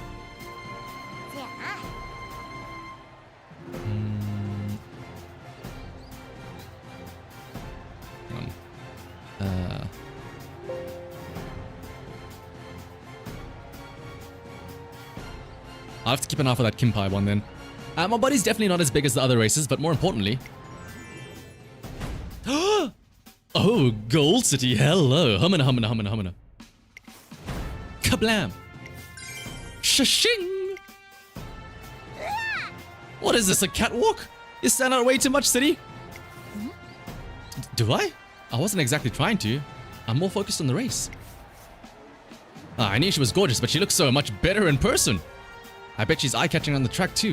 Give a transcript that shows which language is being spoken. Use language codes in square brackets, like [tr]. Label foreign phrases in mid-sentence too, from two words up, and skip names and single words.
[en] I'll have to keep an eye for that Kimpai one then. My body's definitely not as big as the other races, but more importantly... oh, Gold City, hello! Humana, humana, humana, humana. Kablam! Shashing! What is this, a catwalk? You stand out way too much, City! Do I? I wasn't exactly trying to. I'm more focused on the race. I knew she was gorgeous, but she looks so much better in person. I bet she's eye-catching on the track too.